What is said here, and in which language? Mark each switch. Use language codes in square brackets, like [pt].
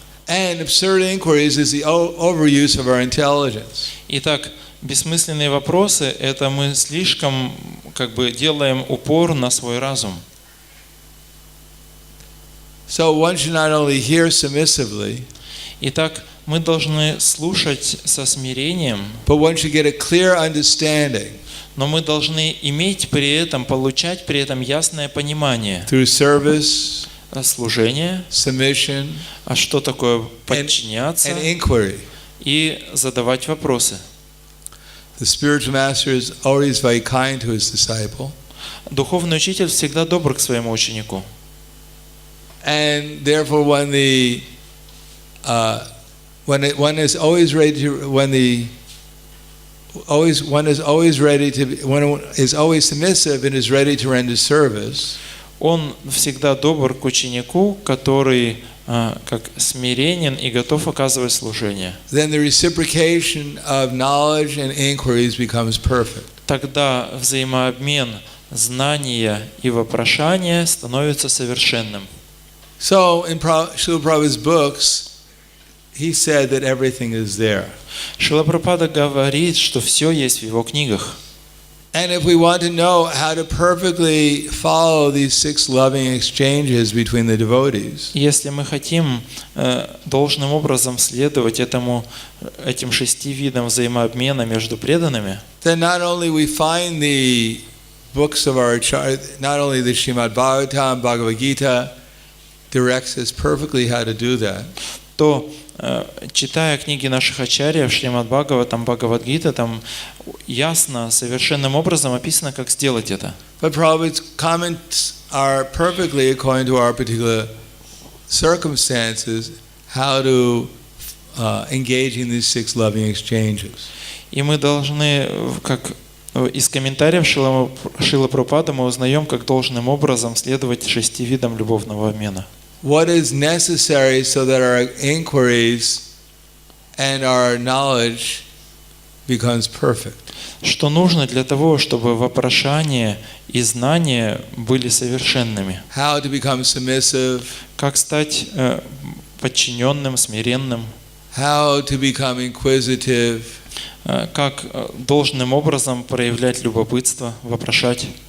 [en] And absurd inquiries is the overuse of our intelligence. [ru] Итак, бессмысленные вопросы – это мы слишком делаем упор на свой разум. [en] So one should not only hear submissively, [ru] Итак, мы должны слушать со смирением, [en] but one should get a clear understanding [ru] но мы должны иметь при этом, получать при этом ясное понимание. [en] through service, [ru] Служение, [en] submission, [ru] а что такое подчиняться [en] and inquiry. [ru] и задавать вопросы. [en] The spiritual master is always very kind to his disciple, [ru] Духовный учитель всегда добр к своему ученику. [en] and therefore one is always ready to one is always submissive and is ready to render service. [ru] Он всегда добр к ученику, который как смиренен и готов оказывать служение. [en] Then the reciprocation of knowledge and inquiries becomes perfect. [ru] Тогда взаимообмен знания и вопрошания становится совершенным. [en] So in Srila Prabhupada's books, he said that everything is there. [ru] Шрила Прабхупада говорит, что все есть в его книгах. [en] And if we want to know how to perfectly follow these 6 loving exchanges between the devotees, [ru] Если мы хотим должным образом следовать этим 6 видам взаимообмена между преданными, [en] then not only we find the books of our not only the Srimad Bhagavatam, Bhagavad Gita directs us perfectly how to do that. [ru] то, читая книги наших ачарьев, Шримад Бхагаватам, Бхагавад-гита, там ясно, совершенным образом описано, как сделать это. [en] But Prabhupada's comments are perfectly according to our particular circumstances how to engage in these 6 loving exchanges. [ru] И мы должны, как из комментариев Шрила Прабхупады мы узнаем, как должным образом следовать 6 видам любовного обмена. [en] What is necessary so that our inquiries and our knowledge becomes perfect. [ru] Что нужно для того, чтобы вопрошание и знания были совершенными? [en] How to become submissive. [ru] Как стать подчиненным, смиренным? [en] How to become inquisitive. [ru] Как должным образом проявлять любопытство, вопрошать?